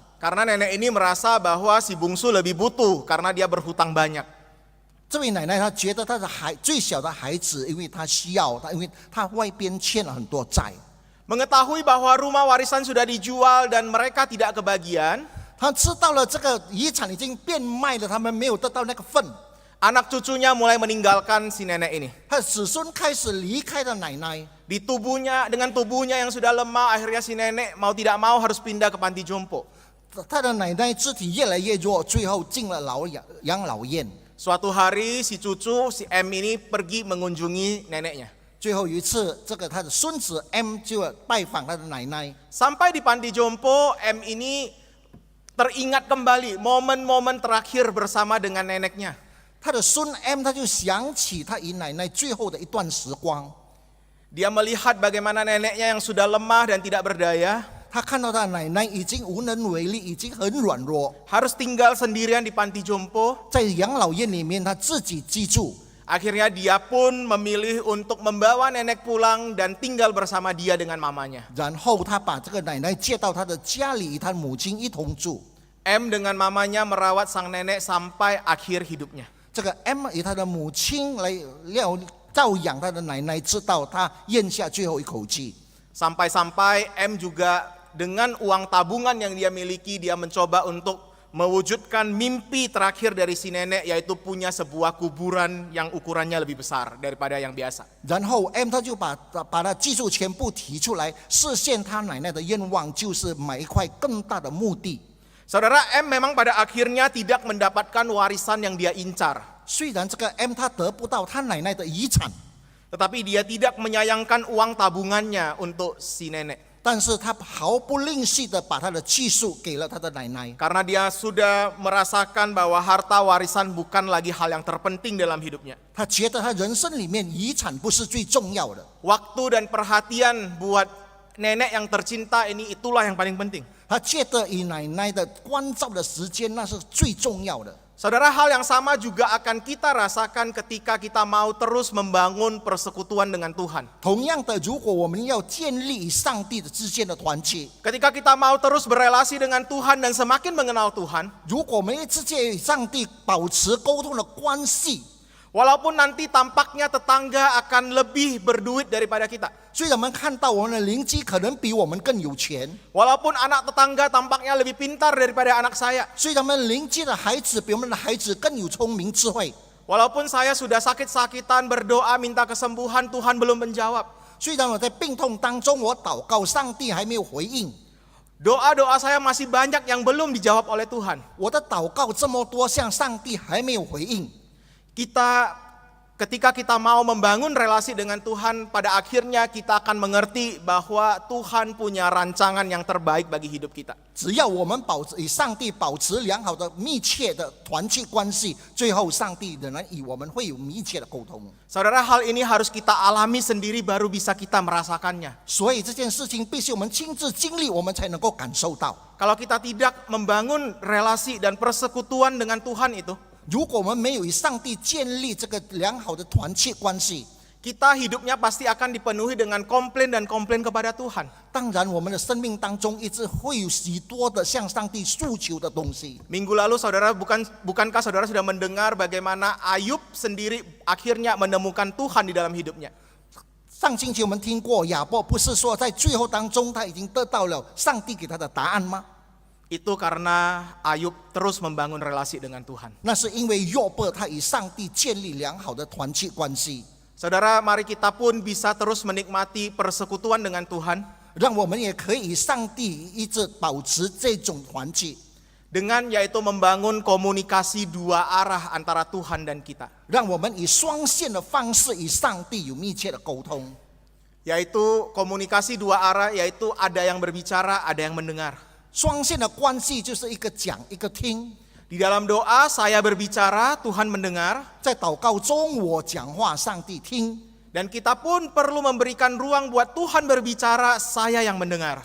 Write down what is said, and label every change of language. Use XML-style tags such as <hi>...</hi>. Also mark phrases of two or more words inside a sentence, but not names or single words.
<id>Karena nenek ini merasa bahwa si bungsu lebih butuh karena dia berhutang banyak.</id> <zh>这位奶奶她觉得她的最小的孩子，因为他需要他，因为他外边欠了很多债。</zh> <id>Mengetahui bahwa rumah warisan sudah dijual dan mereka tidak kebagian,</id> <zh>他知道了这个遗产已经变卖了，他们没有得到那个份。</zh> <id>anak cucunya mulai meninggalkan si nenek ini.</id> <zh>他的子孙开始离开了奶奶。</zh> <id>Dengan tubuhnya yang sudah lemah, akhirnya si nenek mau tidak mau harus pindah ke panti jompo.</id> <zh>他的奶奶肢体越来越弱，最后进了养老院。</zh> <id>Suatu hari si cucu, si M ini pergi mengunjungi neneknya.</id> <zh>最后一次，他的孙子 M 就拜访他的奶奶。</zh> <id>Sampai di panti jompo, M ini teringat kembali momen-momen terakhir bersama dengan neneknya.</id> <zh>他的孙 M 他就想起他与奶奶最后的一段时光。</zh> <id>Dia melihat bagaimana neneknya yang sudah lemah dan tidak berdaya</id> <zh>他看到他的奶奶已经无能为力，已经很软弱，</zh> <id>harus tinggal sendirian di panti jompo.</id> <zh>在养老院里面他自己居住。</zh> <id>Akhirnya dia pun memilih untuk membawa nenek pulang dan tinggal bersama dia dengan mamanya.</id> <zh>然后他把这个奶奶接到他的家里，与他母亲一同住。</zh> <id>M dengan mamanya merawat sang nenek sampai akhir hidupnya.</id> <zh>这个 M 与他的母亲来照养他的奶奶，直到他咽下最后一口气。</zh> <id>Sampai-sampai M juga dengan uang tabungan yang dia miliki, dia mencoba untuk mewujudkan mimpi terakhir dari si nenek, yaitu punya sebuah kuburan yang ukurannya lebih besar daripada yang biasa.</id> <zh>然后 M 他就把他技术全部提出来，实现他奶奶的愿望，就是买一块更大的墓地。</zh> <id>Saudara, M memang pada akhirnya tidak mendapatkan warisan yang dia incar.</id> <zh>虽然这个 M 他得不到他奶奶的遗产，</zh> <id>Tetapi dia tidak menyayangkan uang tabungannya untuk si nenek.</id> <zh>但是他毫不吝惜的把他的技术给了他的奶奶，</zh> <id>Karena dia sudah merasakan bahwa harta warisan bukan lagi hal yang terpenting dalam hidupnya.</id> <zh>他觉得他人生里面遗产不是最重要的，</zh> <id>Waktu dan perhatian buat nenek yang tercinta ini itulah yang paling penting.</id> <zh>他觉得与奶奶的关照的时间那是最重要的。</zh> <id>Saudara, hal yang sama juga akan kita rasakan ketika kita mau terus membangun persekutuan dengan Tuhan.</id> <zh>同样的，如果我们要建立与上帝的之间的团契，</zh> <id>Ketika kita mau terus berelasi dengan Tuhan dan semakin mengenal Tuhan,</id> <zh>如果我们之间与上帝保持沟通的关系，</zh> <id>walaupun nanti tampaknya tetangga akan lebih berduit daripada kita,</id> <zh>虽然我们看到我们的邻居可能比我们更有钱，</zh> <id>walaupun anak tetangga tampaknya lebih pintar daripada anak saya,</id> <zh>虽然我们邻居的孩子比我们的孩子更有聪明智慧，</zh> <id>walaupun saya sudah sakit-sakitan berdoa minta kesembuhan, Tuhan belum menjawab.</id> <zh>虽然我在病痛当中我祷告，上帝还没有回应，</zh> <id>Doa-doa saya masih banyak yang belum dijawab oleh Tuhan.</id> <zh>我的祷告这么多，向上帝还没有回应。</zh> <id>Ketika kita mau membangun relasi dengan Tuhan, pada akhirnya kita akan mengerti bahwa Tuhan punya rancangan yang terbaik bagi hidup kita.</id> <zh>只要我们与上帝保持良好的密切的团契关系，最后上帝仍然与我们会有密切的沟通。</zh> <id>Saudara, hal ini harus kita alami sendiri baru bisa kita merasakannya.</id> <zh>所以这件事情必须我们亲自经历，我们才能够感受到。</zh> <id>Kalau kita tidak membangun relasi dan persekutuan dengan Tuhan itu,</id> <zh>如果我们没有与上帝建立这个良好的团契关系，</zh> <id>kita hidupnya pasti akan dipenuhi dengan komplain dan komplain kepada Tuhan.</id> <zh>当然我们的生命当中一直会有许多的向上帝诉求的东西。</zh> <id>Minggu lalu saudara, bukankah saudara sudah mendengar bagaimana Ayub sendiri akhirnya menemukan Tuhan di dalam hidupnya?</id> <zh>上星期我们听过亚伯不是说在最后当中他已经得到了上帝给他的答案吗？</zh> <id>Itu karena Ayub terus membangun relasi dengan Tuhan.</id> <zh>那是因为约伯他与上帝建立良好的团契关系。</zh> <id>Saudara, mari kita pun bisa terus menikmati persekutuan dengan Tuhan,</id> <zh>让我们也可以与上帝一直保持这种团契，</zh> <id>dengan yaitu membangun komunikasi dua arah antara Tuhan dan kita.</id> <zh>让我们以双线的方式与上帝有密切的沟通。</zh> <id>Yaitu komunikasi dua arah, yaitu ada yang berbicara, ada yang mendengar.</id> <zh>双线的关系就是一个讲一个听，</zh> <id>Di dalam doa saya berbicara, Tuhan mendengar,</id> <zh>在祷告中我讲话，上帝听。</zh> <id>dan kita pun perlu memberikan ruang buat Tuhan berbicara, saya yang mendengar.</id>